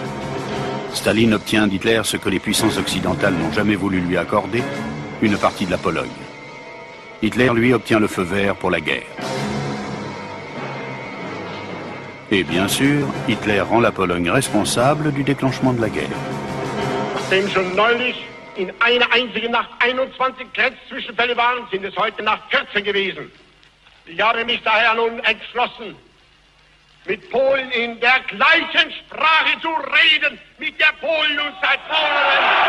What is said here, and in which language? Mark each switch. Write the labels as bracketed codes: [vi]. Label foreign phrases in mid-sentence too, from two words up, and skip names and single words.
[fr] Staline obtient d'Hitler ce que les puissances occidentales n'ont jamais voulu lui accorder, une partie de la Pologne. Hitler, lui, obtient le feu vert pour la guerre. Et bien sûr, Hitler rend la Pologne responsable du déclenchement de la guerre. [de] Nachdem schon neulich in einer einzigen Nacht 21 Grenzzwischenfälle waren, sind es heute Nacht 14 gewesen. Ich habe mich daher nun entschlossen, mit Polen in der gleichen Sprache zu reden, mit der Polen nun seit Monaten.